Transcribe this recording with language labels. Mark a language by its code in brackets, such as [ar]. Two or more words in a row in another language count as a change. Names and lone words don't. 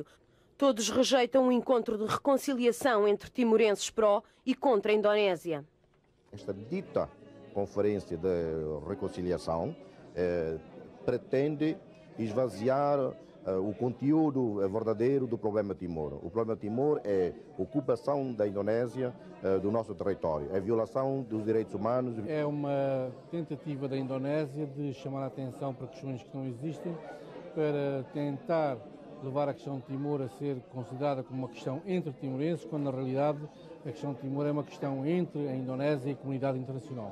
[pt] Todos rejeitam um encontro de reconciliação entre timorenses pró e contra a Indonésia. Esta dita conferência de reconciliação pretende esvaziar o conteúdo verdadeiro do problema Timor. O problema Timor é a ocupação da Indonésia do nosso território, é a violação dos direitos humanos. É uma tentativa da Indonésia de chamar a atenção para questões que não existem, para tentar levar a questão de Timor a ser considerada como uma questão entre timorenses, quando na realidade a questão de Timor é uma questão entre a Indonésia e a comunidade internacional.